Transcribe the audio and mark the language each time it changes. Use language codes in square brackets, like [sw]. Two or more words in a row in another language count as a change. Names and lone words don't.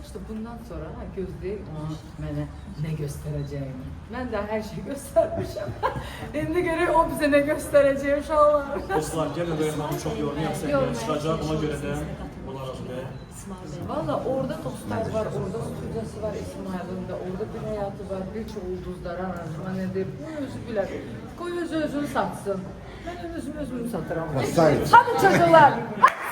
[az] İşte bundan sonra gözləyək ona mənə nə göstərəcəyini. Mən də hər şey göstərmişəm. İndi görək o bizə nə göstərəcək inşallah. Dostlar, gəlin Rəhmanın çox yormayaq səhnəyə çıxacaq. Ona görə də olaraq və [tr] Valla orada dostlar var, orada stüdyosu var İsmail'in de, orada bir hayatı var, birçok ulduzlar aranjman edip, [az] bu özü bilər. Qoy özü özünü satsın. Ben özümü satıram. Vasayət. [tr] Hadi çocuklar.